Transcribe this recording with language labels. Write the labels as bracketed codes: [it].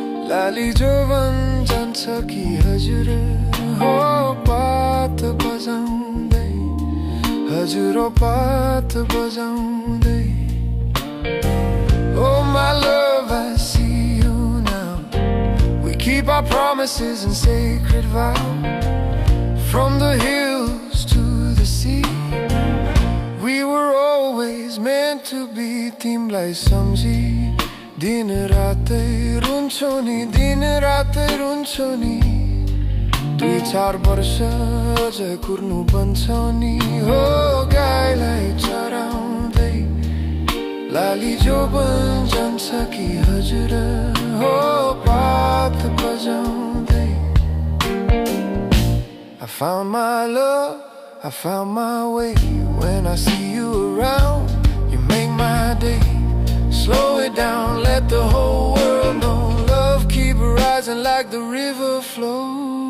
[ne] लाली जोवन जान्छ कि हजुर हो पात बजाउँदै हजुर हो पात बजाउँदै [en] Oh my love, I see you now. We keep our promises and sacred vow. From the hills to the sea, we were always meant to be. [ne] तिमलाई सम्झी दिन रातै रुन्छु नि दिन रातै रुन्छु नि दुई चार वर्ष अझ कुर्नु बन्छ नि हो गाईलाई चराउँदै लाली जोवन जान्छ कि हजुर हो पात बजाउँदै [en] I found my love, I found my way. When I see you around, you make my day. Slow it down, let the whole world know. Love keep rising like the river flows.